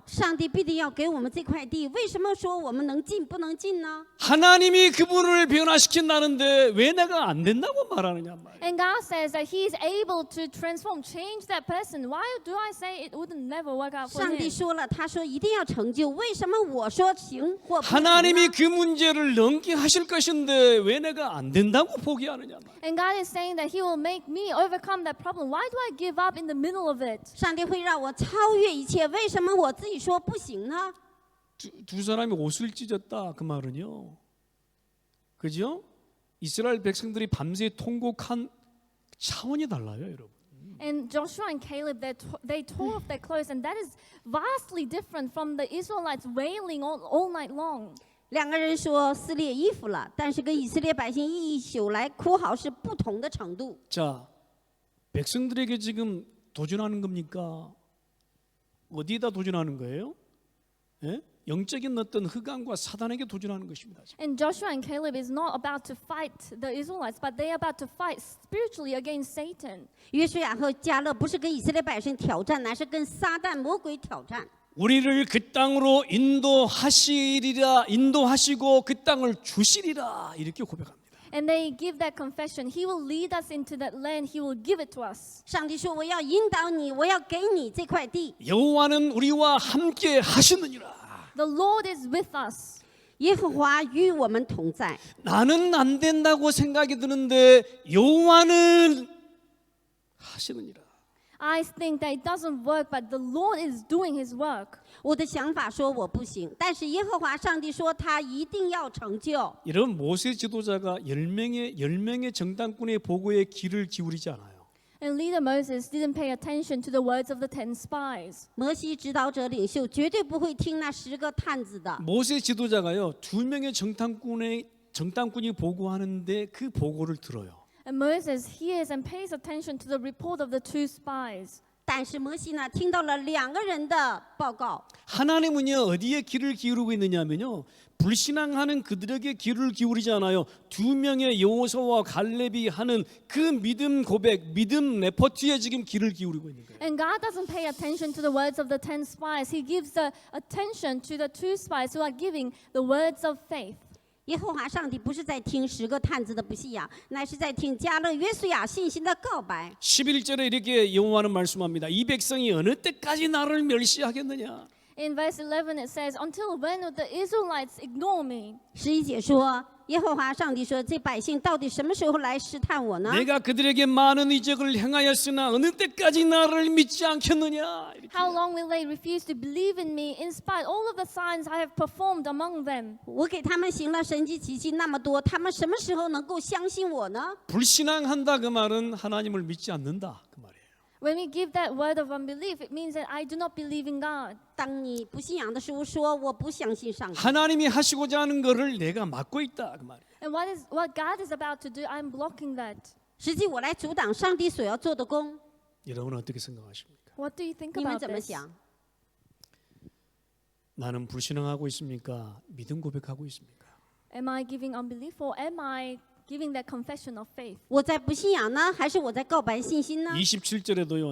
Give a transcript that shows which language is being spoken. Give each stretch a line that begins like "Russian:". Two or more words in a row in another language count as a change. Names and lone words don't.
Chinese: 上帝必定要给我们这块地，为什么说我们能进不能进呢？
Korean: 하나님이 그분을 변화시킨다는데 왜 내가 안 된다고 말하느냐 말이에요.
English: And God says that He is able to transform, change that person. Why do I say it wouldn't never work out for
Chinese: 上帝
English: him?
Chinese: 说了，他说一定要成就，为什么我说行或不行呢？
Korean: 하나님이 그 문제를 넘게 하실 것인데 왜 내가 안 된다고 포기하느냐 말이에요.
English: And God is saying that He will make me overcome that problem. Why do I give up in the middle of it?
Chinese: 上帝会让我超越一切，为什么我自己说不行呢？
Korean: 두 사람이 옷을 찢었다 그 말은요. 그죠? 이스라엘 백성들이 밤새 통곡한 차원이 달라요, 여러분.
English: And Joshua and Caleb, they tore off their clothes, and that is vastly different from the Israelites wailing all night long.
Chinese: 两个人说撕裂衣服了，但是跟以色列百姓一宿来哭嚎是不同的程度。
Korean: 자, 백성들에게 지금 도전하는 겁니까? 어디에다 도전하는 거예요? 예? 영적인 어떤 흑암과 사단에게 도전하는 것입니다.
English: And Joshua and Caleb is not about to fight the Israelites, but they are about to fight spiritually against Satan.
Chinese: 约书亚和迦勒不是跟以色列百姓挑战，乃是跟撒旦魔鬼挑战。
Korean: 우리를 그 땅으로 인도하시고 그 땅을 주시리라 이렇게 고백합니다.
English: And they give that confession. He will lead us into that land. He will give it to us.
Chinese: 上帝说：“我要引导你，我要给你这块地。
Korean: 여호와는 우리와 함께 하시느니라.
English: The Lord is with us.
Chinese: 耶和华与我们同在。
Korean: 나는 안 된다고 생각이 드는데 여호와는 하시느니라.
English: I think that it doesn't work, but the Lord is doing His work.
Chinese: 我的想法说我不行，但是耶和华上帝说他一定要成就。
Korean: 여러분 모세 지도자가 10명의 정당군의 보고에 귀를 기울이지 않아요.
English: And leader Moses didn't pay attention to the words of the 10 spies.
Chinese: 摩西指导者领袖绝对不会听那10个探子的。
Korean: 모세 지도자가요 2명의 정당군이 보고하는데 그 보고를 들어요.
English: And Moses hears and pays attention to the report of the 2 spies.
Chinese: 但是摩西呢，听到了2个人的报告。
Korean: 하나님은요 어디에 귀를 기울이고 있느냐면요 불신앙하는 그들에게 귀를 기울이지 않아요. 2명의 여호수아와 갈렙이 하는 그 믿음 고백, 믿음 레포트에 지금 귀를 기울이고 있는 거예요.
English: And God doesn't pay attention to the words of the 10 spies. He gives the attention to the 2 spies who are giving the words of faith.
Chinese: 耶和华上帝不是在听10个探子的不信仰，乃是在听迦勒约书亚信心的告白。
Korean: 11절에 이렇게 여호와는 말씀합니다. 이 백성이 어느 때까지 나를 멸시하겠느냐?
English: In verse 11 it says, "Until when will the Israelites ignore me?"
Chinese: 11 节说，耶和华上帝说：“这百姓到底什么时候来试探我呢？
Korean: 내가 그들에게 많은 이적을 행하였으나 어느 때까지 나를 믿지 않겠느냐? 이렇게.
English: How long will they refuse to believe in me in spite all of the signs I have performed among them?
Chinese: 我给他们行了神迹奇迹那么多，他们什么时候能够相信我呢？
Korean: 불신앙한다 그 말은 하나님을 믿지 않는다 그 말이에요.
English: When we give that word of unbelief, it means that I do not believe in God.
Chinese: 当你不信仰的时候，说我不相信上帝。
Korean: 하나님이 하시고자 하는 것을 내가 막고 있다 그 말이에요.
English: And what God is about to do, I'm blocking that.
Chinese: 实际我来阻挡上帝所要做的工，
Korean: 여러분은 어떻게 생각하십니까?
English: What do you think
Chinese: 你们
English: about
Chinese: 怎么
English: this?
Chinese: 想？
Korean: 나는 불신앙하고 있습니까? 믿음 고백하고 있습니까?
English: Am I giving unbelief or am I giving that confession of faith.
Chinese: 我在不信仰呢，还是我在告白信心呢？
Korean: 27절에도요.